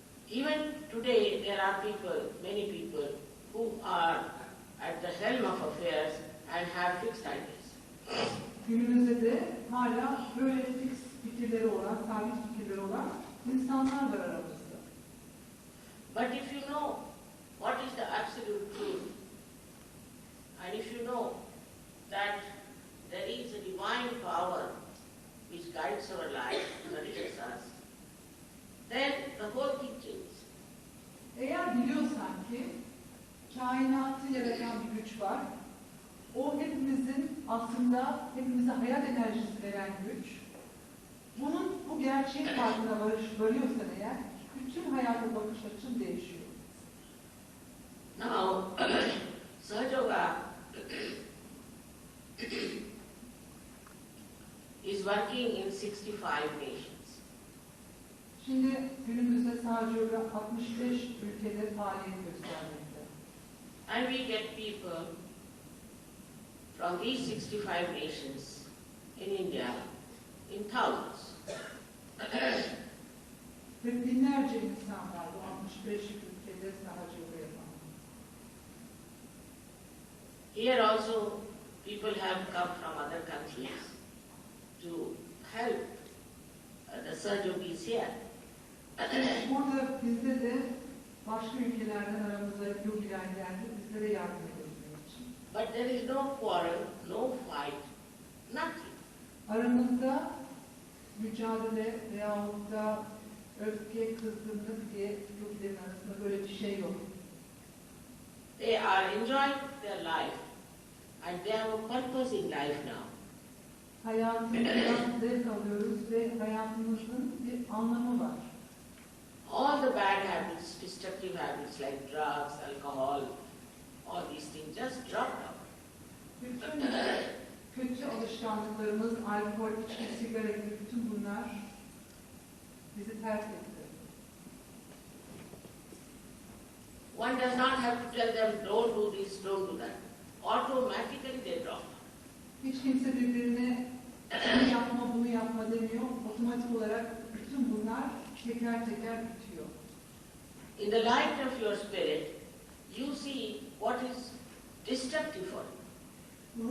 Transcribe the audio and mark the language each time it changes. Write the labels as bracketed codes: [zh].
[en] Even today, there are people, many people, who are at the helm of affairs and have fixed ideas. [tr] Günümüzde de hala böyle fix fikirleri olan, sabit fikirleri olan insanlar var aramızda. [en] But if you know what is the absolute truth, and if you know that there is a divine power which guides our life, nourishes us, then the whole thing changes. [tr] Eğer biliyorsan ki kainatı yaratan bir güç var, o hepimizin aslında hepimize hayat enerjisi veren güç, bu gerçeğin farkına varıyorsan eğer, bütün hayata bakış açın değişiyor. [en] Now, Sahaja is working in 65 nations. [tr] Şimdi günümüzde sadece 65 ülkede faaliyet göstermekte. [en] And we get people from these 65 nations in India in thousands. [tr] Ve binlerce insan var bu 65 ülkede sadece yapan. [en] Here also people have come from other countries to help the Sahajogis here. [tr] Burada bizde de başka ülkelerden aramıza yogiler geldi, bizlere yardım edebilmek için. [en] But there is no quarrel, no fight, nothing. [tr] Aramızda mücadele veyahut da öfke, kızgınlık diye yogilerin arasında böyle bir şey yok. [en] They are enjoying their life and they have a purpose in life now. [tr] Hayatımızdan zevk alıyoruz ve hayatımızın bir anlamı var. [en] All the bad habits, destructive habits like drugs, alcohol, all these things just dropped out. [tr] Bütün kötü alışkanlıklarımız, alkol, içki, sigara gibi bütün bunlar bizi terk etti. [en] One does not have to tell them, don't do this, don't do that. Automatically they drop. [tr] Hiç kimse birbirine şunu yapma, bunu yapma demiyor. Otomatik olarak bütün bunlar teker teker bitiyor. [en] In the light of your spirit, you see what is destructive for you.